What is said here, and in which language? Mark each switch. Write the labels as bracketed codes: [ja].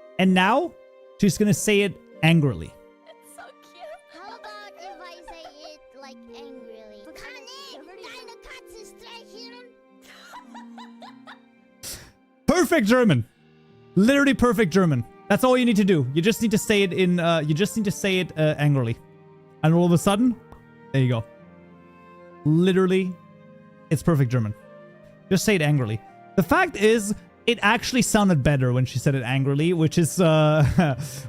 [en] And now, she's gonna say it angrily. It's so cute. How about if I say it like angrily? [de] Kann ich deine Katze streicheln? [en] Perfect German. Literally perfect German. That's all you need to do. You just need to say it in, angrily. And all of a sudden, there you go. Literally, it's perfect German. Just say it angrily. The fact is, it actually sounded better when she said it angrily, which is, oopsie.